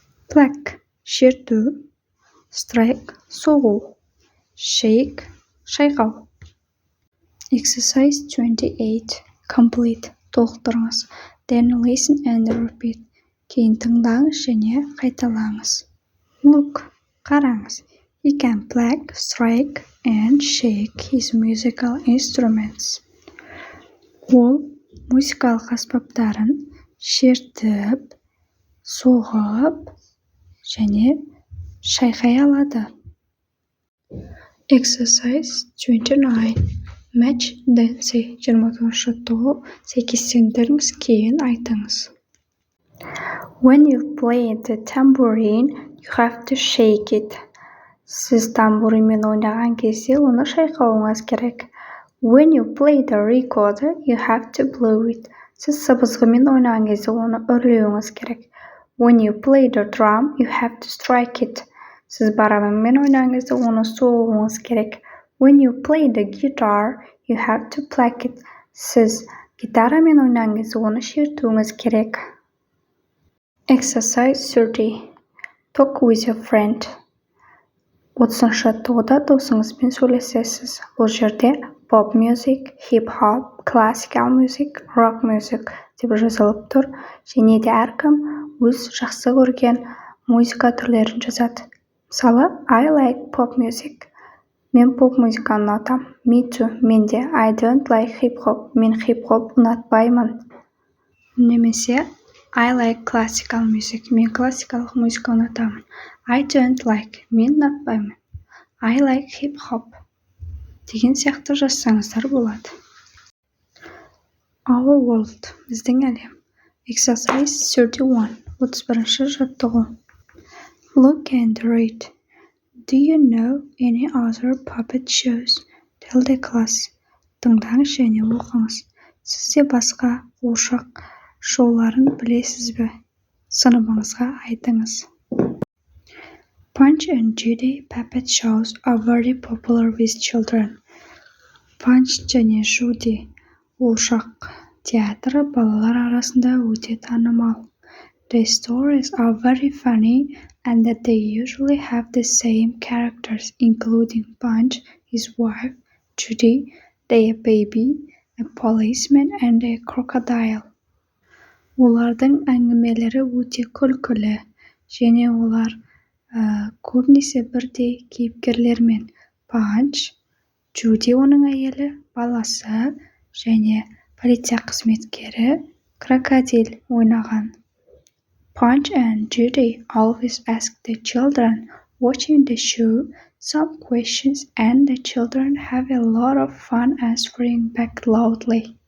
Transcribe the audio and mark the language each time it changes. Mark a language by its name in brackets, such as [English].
[English] Plaque, шерту. Strike, соғу. Shake, шайқау. Exercise 28. Complete. [Kazakh] Толықтырыңыз. [English] Then listen and repeat. [Kazakh] Кейін тыңдаңыз және қайталаңыз. [English] Look. [Kazakh] Қараңыз. [English] He can plaque, strike, and shake his musical instruments. [Kazakh] Ол музыкалық аспаптарын шертіп, соғып және шайқай алады. [English] Exercise 29. Match Dancy. [Kazakh] 29 жаттығу. Сәйкестендіріңіз, кейін айтыңыз. [English] When you play the tambourine, you have to shake it. [Kazakh] Сіз тамбуринмен ойнаған кезде оны шайқауыңыз керек. [English] When you play the recorder, you have to blow it. [Kazakh] Сіз сыбызғымен ойнаған кезде оны үрлеуіңіз керек. [English] When you play the drum, you have to strike it. [Kazakh] Сіз барабанмен ойнаған кезде оны соғуыңыз керек. [English] When you play the guitar, you have to plaque it. [Kazakh] Сіз гитарамен ойнаған кезде оны шертуіңіз керек. [English] Exercise 30. Talk with your friend. [Kazakh] 30 жаттығуда досыңызбен сөйлесесіз. Бұл жерде [English] pop music, hip-hop, classical music, rock music [Kazakh] деп жазылып тұр. Және де әркім өз жақсы көрген музыка түрлерін жазады. [English] Мысалы, I like pop music. [Kazakh] Мен поп музыканы ұнатам. [English] Me too. [Kazakh] Мен де. [English] I don't like hip-hop. [Kazakh] Мен хип-хоп ұнатпаймын. [English] Немесе I like classical music. [Kazakh] Мен классикалық музыка ұнатамын. [English] I don't like. [Kazakh] Мен ұнатпаймын. [English] I like hip-hop. [Kazakh] Деген сияқты жазсаңыздар болады. [English] Our world. [Kazakh] Біздің әлем. [English] Exercise 31. [Kazakh] 31 жаттығу. [English] Look and read. Do you know any other puppet shows? [Kazakh] Тілді класс. Тыңдаңыз және оқыңыз. Сізде басқа қуыршақ шоуларын білесіз бе? Сыныбыңызға айтыңыз. [English] Punch and Judy puppet shows are very popular with children. [Kazakh] Punch және Judy қуыршақ театры балалар арасында өте танымал. [English] The stories are very funny and that they usually have the same characters, including Punch, his wife, Judy, their baby, a policeman, and a crocodile. [Kazakh] Олардың әңгімелері өте күлкілі, және олар көбінесе бірдей кейіпкерлермен. Punch, Judy оның әйелі, баласы, және полиция қызметкері, крокодил ойнаған. [English] Punch and Judy always ask the children watching the show some questions and the children have a lot of fun answering back loudly.